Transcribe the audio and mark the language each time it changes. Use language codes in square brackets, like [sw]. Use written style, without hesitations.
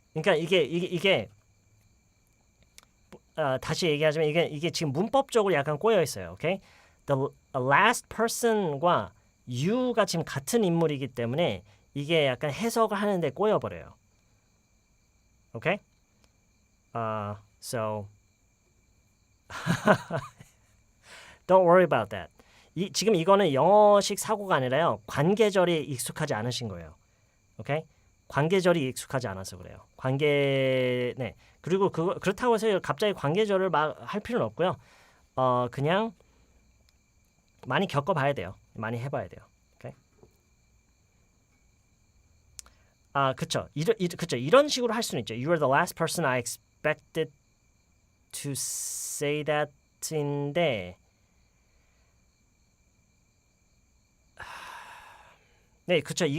[ko] 그러니까 이게 다시 얘기하자면 이게 지금 문법적으로 약간 꼬여 있어요. [en] Okay? [ko] The last person과 you가 지금 같은 인물이기 때문에 이게 약간 해석을 하는데 꼬여 버려요. [en] Okay? So don't worry about that. [ko] 지금 이거는 영어식 사고가 아니라요. 관계절이 익숙하지 않으신 거예요. 오케이? 관계절이 익숙하지 않아서 그래요. 네. 그리고 그렇다고 해서 갑자기 관계절을 막 할 필요는 없고요. 그냥 많이 겪어봐야 돼요. 많이 해봐야 돼요. 오케이? 그쵸. 이런 식으로 할 수는 있죠. [en] You are the last person I expected to say that인데 [ko] 네, 그쵸.